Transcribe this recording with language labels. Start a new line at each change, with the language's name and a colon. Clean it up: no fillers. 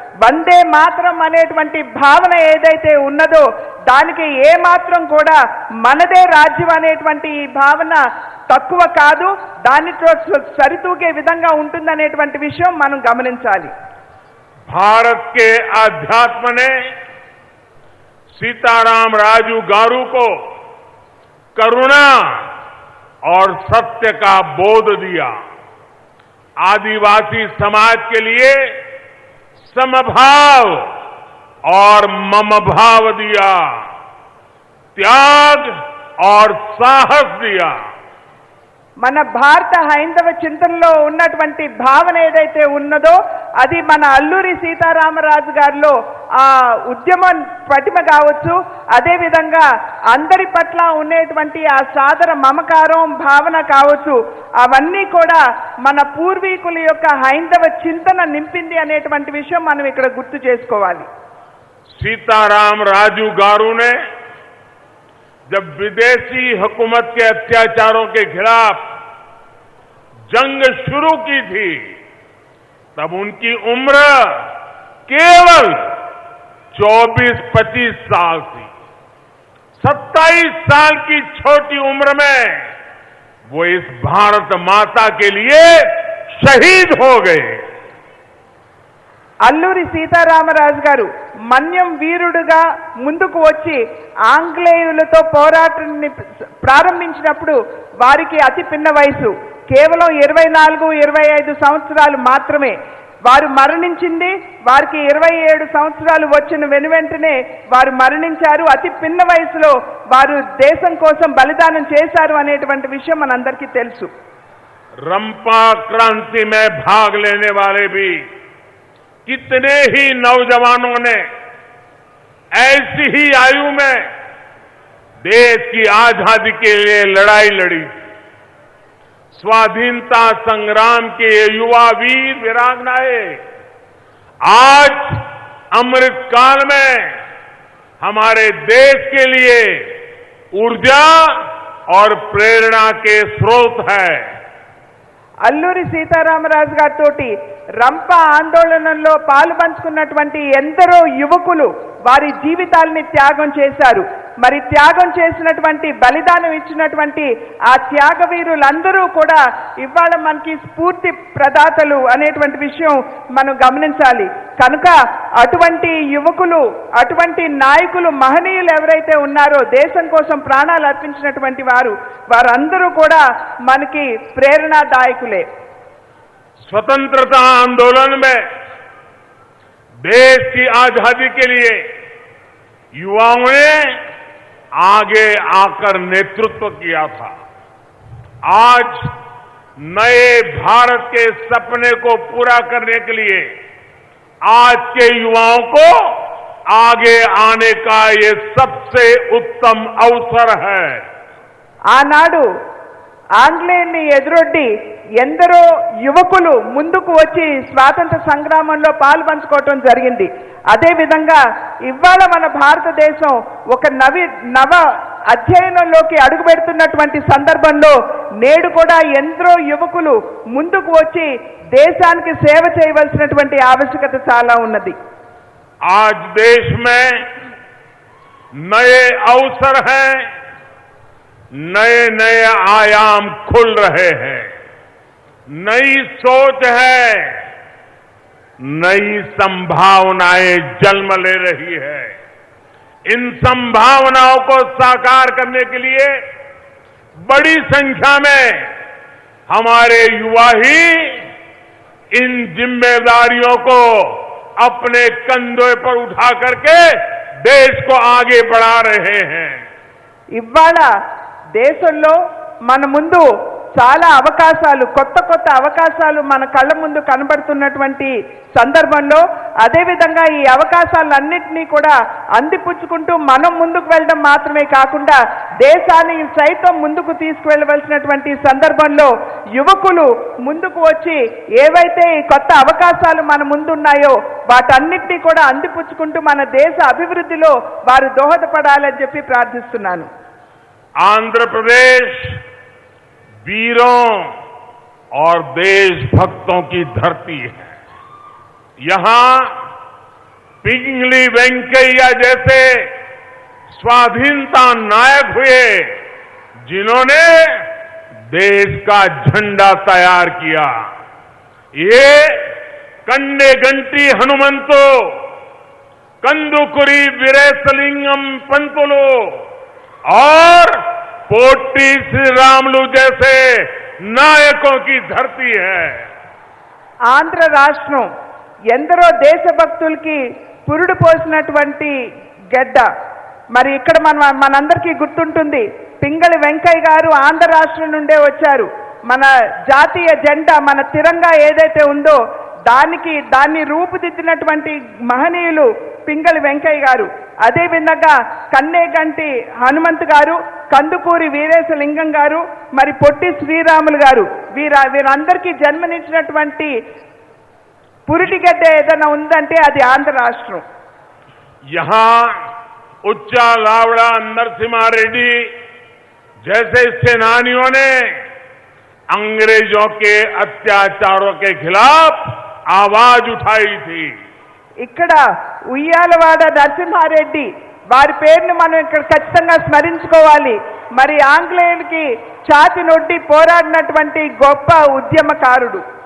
Telugu: వందే మాతరం అనేటువంటి భావన ఏదైతే ఉన్నదో దానికి ఏ మాత్రం కూడా మనదే రాజ్యం అనేటువంటి ఈ భావన తక్కువ కాదు, దానితో సరితూగే విధంగా ఉంటుందనేటువంటి విషయం మనం గమనించాలి.
Hindi: भारत के आध्यात्म ने सीताराम राजू गारू को करुणा और सत्य का बोध दिया. आदिवासी समाज के लिए समभाव और ममभाव दिया, त्याग और साहस दिया.
Telugu: మన భారత హైందవ చింతనలో ఉన్నటువంటి భావన ఏదైతే ఉన్నదో అది మన అల్లూరి సీతారామరాజు గారిలో ఆ ఉద్యమం పటిమ కావచ్చు, అదే విధంగా అందరి పట్ల ఉండేటువంటి ఆ సాదర మమకారం భావన కావచ్చు, అవన్నీ కూడా మన పూర్వీకుల యొక్క హైందవ చింతన నింపింది అనేటువంటి విషయం మనం ఇక్కడ గుర్తు చేసుకోవాలి.
Hindi: सीताराम राजू गारू ने जब विदेशी हुकूमत के अत्याचारों के खिलाफ जंग शुरू की थी तब उनकी उम्र केवल 24-25 साल थी. 27 साल की छोटी उम्र में वो इस भारत माता के लिए शहीद हो गए.
Telugu: అల్లూరి సీతారామరాజు గారు మన్యం వీరుడుగా ముందుకు వచ్చి ఆంగ్లేయులతో పోరాటాన్ని ప్రారంభించినప్పుడు వారికి అతి పిన్న వయసు కేవలం 24-25 సంవత్సరాలు మాత్రమే. వారు మరణించింది వారికి 27 సంవత్సరాలు వచ్చిన వెనువెంటనే వారు మరణించారు. అతి పిన్న వయసులో వారు దేశం కోసం బలిదానం చేశారు అనేటువంటి విషయం మనందరికీ తెలుసు.
Hindi: रंपा क्रांति में भाग लेने वाले भी कितने ही नौजवानों ने ऐसी ही आयु में देश की आजादी के लिए लड़ाई लड़ी. स्वाधीनता संग्राम के युवा वीर वीरांगनाएं आज अमृत काल में हमारे देश के लिए ऊर्जा और प्रेरणा के स्रोत है.
Telugu: అల్లూరి సీతారామరాజు గారితో రంప ఆందోళనలో పాలు పంచుకున్నటువంటి ఎందరో యువకులు వారి జీవితాలని త్యాగం చేశారు. మరి త్యాగం చేసినటువంటి బలిదానం ఇచ్చినటువంటి ఆ త్యాగవీరులందరూ కూడా ఇవాళ మనకి స్ఫూర్తి ప్రదాతలు అనేటువంటి విషయం మనం గమనించాలి. కనుక అటువంటి యువకులు అటువంటి నాయకులు మహనీయులు ఎవరైతే ఉన్నారో దేశం కోసం ప్రాణాలు అర్పించినటువంటి వారందరూ కూడా మనకి ప్రేరణాదాయకులే.
Hindi: स्वतंत्रता आंदोलन में देश की आजादी के लिए युवाओं ने आगे आकर नेतृत्व किया था. आज नए भारत के सपने को पूरा करने के लिए आज के युवाओं को आगे आने का ये सबसे उत्तम अवसर है.
Telugu: ఆనాడు ఆంగ్లేయుల్ని ఎదురొడ్డి ఎందరో యువకులు ముందుకు వచ్చి స్వాతంత్ర సంగ్రామంలో పాలు పంచుకోవటం జరిగింది. అదే విధంగా ఇవాళ మన భారతదేశం ఒక నవ అధ్యయనంలోకి అడుగు పెడుతున్నటువంటి సందర్భంలో నేడు కూడా ఎందరో యువకులు ముందుకు వచ్చి దేశానికి సేవ చేయవలసినటువంటి ఆవశ్యకత చాలా ఉన్నది.
Hindi: आज देश में नए अवसर हैं, नए नए आयाम खुल रहे हैं, नई सोच है, नई संभावनाएं जन्म ले रही है. इन संभावनाओं को साकार करने के लिए बड़ी संख्या में हमारे युवा ही इन जिम्मेदारियों को अपने कंधों पर उठा करके देश को आगे बढ़ा रहे हैं।
Telugu: ఇవాళ దేశంలో మన ముందు చాలా అవకాశాలు కొత్త అవకాశాలు మన కళ్ళ ముందు కనబడుతున్నటువంటి సందర్భంలో అదేవిధంగా ఈ అవకాశాలన్నింటినీ కూడా అందిపుచ్చుకుంటూ మనం ముందుకు వెళ్ళడం మాత్రమే కాకుండా దేశాన్ని సైతం ముందుకు తీసుకువెళ్ళవలసినటువంటి సందర్భంలో యువకులు ముందుకు వచ్చి ఏవైతే ఈ కొత్త అవకాశాలు మన ముందున్నాయో వాటన్నిటినీ కూడా అందిపుచ్చుకుంటూ మన దేశ అభివృద్ధిలో వారు దోహదపడాలని చెప్పి ప్రార్థిస్తున్నాను।
Hindi: आंध्र प्रदेश वीरों और देशभक्तों की धरती है। यहां पिंगली वेंकैया जैसे स्वाधीनता नायक हुए जिन्होंने देश का झंडा तैयार किया। ये कन्नेगंटी हनुमंतो, कंदुकुरी वीरेशलिंगम पंतुलु और पोट्टी श्रीरामुलु जैसे नायकों की धरती है।
Telugu: ఆంధ్ర రాష్ట్రం ఎందరో దేశభక్తులకి పురుడు పోసినటువంటి గడ్డ। మరి ఇక్కడ మనందరికీ గుర్తుంటుంది, పింగళి వెంకయ్య గారు ఆంధ్ర రాష్ట్రం నుండే వచ్చారు। మన జాతీయ జెండా మన తిరంగా ఏదైతే ఉందో దాన్ని రూపుదిద్దినటువంటి మహనీయులు పింగళి వెంకయ్య గారు। అదే విధంగా కన్నేగంటి హనుమంత్ గారు, కందుకూరి వీరేశలింగం గారు, మరి పొట్టి శ్రీరాములు గారు, వీరందరికీ జన్మనిచ్చినటువంటి పురిటిగడ్డ ఏదైనా ఉందంటే అది ఆంధ్ర రాష్ట్రం।
Hindi: यहां उच्चा लावड़ा नरसिम्हा रेड्डी जैसे सेनानियों ने अंग्रेजों के अत्याचारों के खिलाफ आवाज उठाई थी।
Telugu: ఇక్కడ ఉయ్యాలవాడ నరసింహారెడ్డి వారి పేరును మనం ఇక్కడ ఖచ్చితంగా స్మరించుకోవాలి। మరి ఆంగ్లేయులకి ఛాతి నొడ్డి పోరాడినటువంటి గొప్ప ఉద్యమకారుడు।